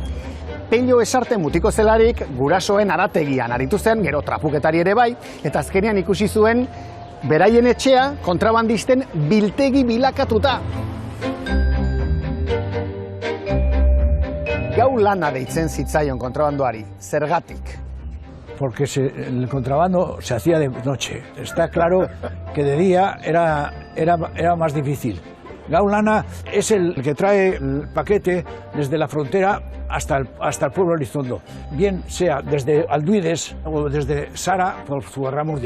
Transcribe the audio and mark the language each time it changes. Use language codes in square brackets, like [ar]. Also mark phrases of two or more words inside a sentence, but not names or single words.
[eu] Pello esarte mutiko zelarik gurasoen arategian aritu zen, gero trapuketari ere bai, eta azkenean ikusi zuen beraien etxea kontrabandisten biltegi bilakatuta. Gau lana deitzen zitzaion kontrabandoari, zergatik? [es] Porque el contrabando se hacía de noche. Está claro que de día era más difícil. Gaulana es el que trae el paquete desde la frontera hasta el pueblo de Elizondo, bien sea desde Alduides o desde Sara por Zugarramurdi.